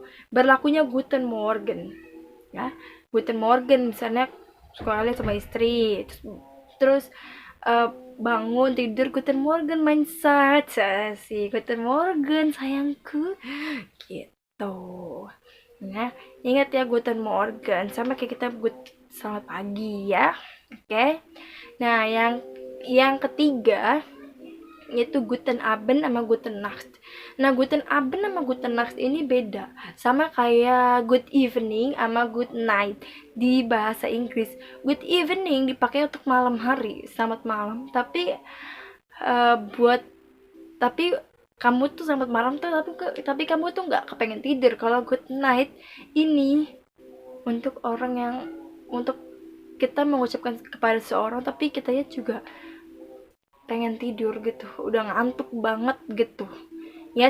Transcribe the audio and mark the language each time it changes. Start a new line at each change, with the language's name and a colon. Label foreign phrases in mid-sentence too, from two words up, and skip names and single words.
Indonesian: Berlakunya
German: Guten Morgen.
Indonesian: Ya,
German: Guten Morgen
Indonesian: misalnya kalian sama istri, terus bangun tidur,
German: Guten Morgen mein Schatz, sih Guten Morgen
Indonesian: sayangku, gitu. Nah, ingat ya
German: Guten Morgen
Indonesian: sama kayak kita selamat pagi ya. Oke. Nah, yang ketiga yaitu
German: Guten Abend
Indonesian: sama
German: Guten Nacht.
Indonesian: Nah,
German: Guten Abend
Indonesian: sama
German: Guten Nacht
Indonesian: ini beda, sama kayak
English: good evening
Indonesian: sama
English: good night
Indonesian: di bahasa Inggris.
English: Good evening
Indonesian: dipakai untuk malam hari, selamat malam, tapi buat tapi kamu tuh selamat malam tuh, tapi kamu tuh nggak kepengen tidur. Kalau
English: good night
Indonesian: ini untuk orang yang, untuk kita mengucapkan kepada seorang tapi kitanya juga pengen tidur gitu, udah ngantuk banget gitu ya.